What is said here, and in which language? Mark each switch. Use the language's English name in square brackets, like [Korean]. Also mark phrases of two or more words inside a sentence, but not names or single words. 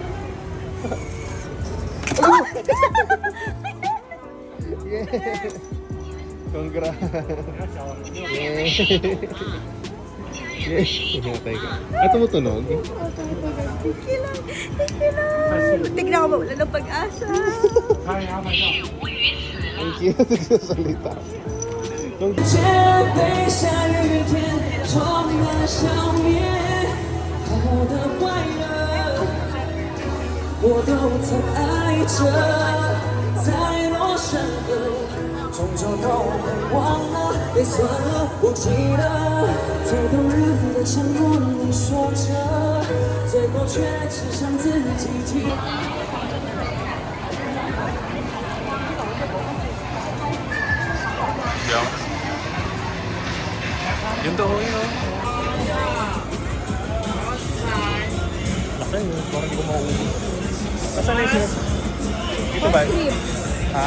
[Filipino] Congrats. Pinatay ka. Tumutunog? Tignan ko mawala ng pag-asa. Ang cute nagsasalita. [Chinese] 这杯夏日雨天，充满了笑面，我的快乐，我都曾爱着，再多深刻，终究都会忘了，也算了，不记得，最动人的承诺你说着，最后却只剩自己听。 [Filipino] Yung daw yun. Laki yun. Parang hindi ko mauubos. Nasaan na yun? Dito ba? Ha?